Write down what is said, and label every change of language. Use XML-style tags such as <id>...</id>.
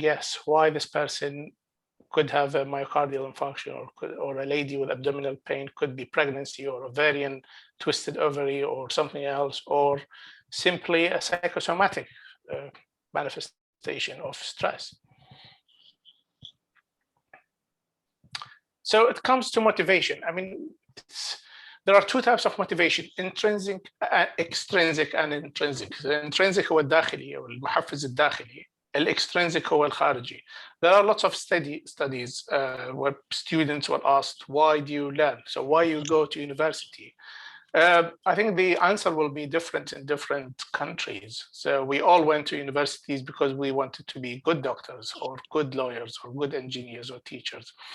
<en>Yes, why this person could have a myocardial infarction, or a lady with abdominal pain could be pregnancy or ovarian, twisted ovary, or something else, or simply a psychosomatic manifestation of stress. So it comes to motivation. I mean, there are two types of motivation: intrinsic, extrinsic, and intrinsic.</en> <ar>The intrinsic هو الداخلي أو المحفز الداخلي. الاكسترينسيك هو الخارجي.</ar> <en>There are lots of studies where students were asked, why do you learn? So why you go to university? I think the answer will be different in different countries. So we all went to universities because we wanted to be good doctors or good lawyers or good engineers or teachers.</en>